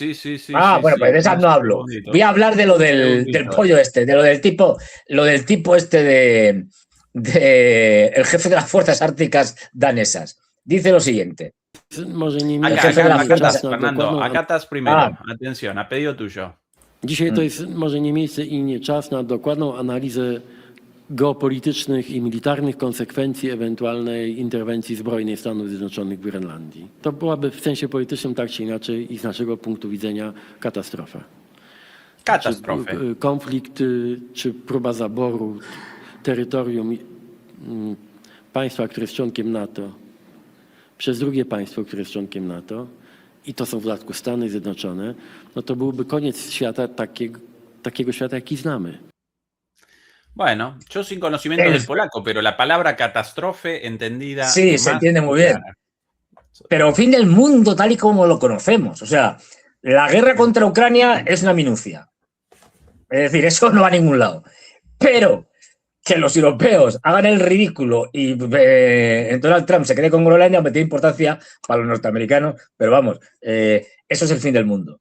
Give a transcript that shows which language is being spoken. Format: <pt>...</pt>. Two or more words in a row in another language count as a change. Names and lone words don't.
<es>Bueno, pues de esas no hablo. Voy a hablar de lo del pollo este, de lo del tipo este el jefe de las fuerzas árticas danesas. Dice lo siguiente. Fernando, acá estás primero. Atención, a pedido tuyo.</es> <pl>Dzisiaj to jest może nie miejsce i nie czas na dokładną analizę geopolitycznych i militarnych konsekwencji ewentualnej interwencji zbrojnej Stanów Zjednoczonych w Grenlandii. To byłaby w sensie politycznym tak czy inaczej i z naszego punktu widzenia katastrofa. Katastrofy. Konflikt czy próba zaboru terytorium państwa, które jest członkiem NATO, przez drugie państwo, które jest członkiem NATO, i to są w dodatku Stany Zjednoczone, no to byłby koniec świata, takiego świata, jaki znamy.</pl> <es>Bueno, yo sin conocimiento del polaco, pero la palabra catástrofe entendida... Sí, se entiende muy bien. Pero fin del mundo tal y como lo conocemos. O sea, la guerra contra Ucrania es una minucia. Es decir, eso no va a ningún lado. Pero que los europeos hagan el ridículo y Donald Trump se quede con Groenlandia me tiene importancia para los norteamericanos, pero vamos, eso es el fin del mundo.</es>